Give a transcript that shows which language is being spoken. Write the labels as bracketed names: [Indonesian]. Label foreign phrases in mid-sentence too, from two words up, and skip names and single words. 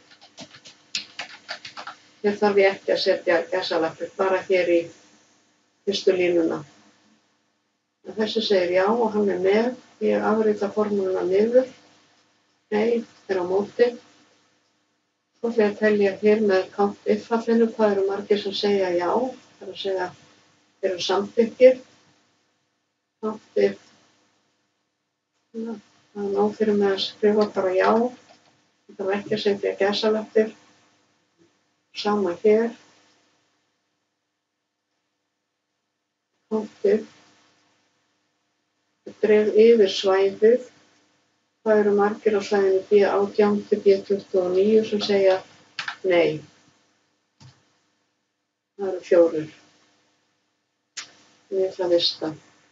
[Icelandic] Hér þarf ég ekki að setja gæsalappir, bara hér í fyrstu línuna. En þessi segir já og hann er með, ég afrita formúluna niður, nei, er á móti. Svo ætla ég að telja hér með count if-fallinu, hvað eru margir sem segja já, það er að segja, eru samþykkir. Count if, það er nóg fyrir mig að skrifa bara já, ég þarf ekki að setja gæsalappir. Sama hér. Count if. Ég dreg yfir svæðið. Það eru margir á svæðinu B18 til B29 sem segja nei. Það eru 4. Ég ætla að vista.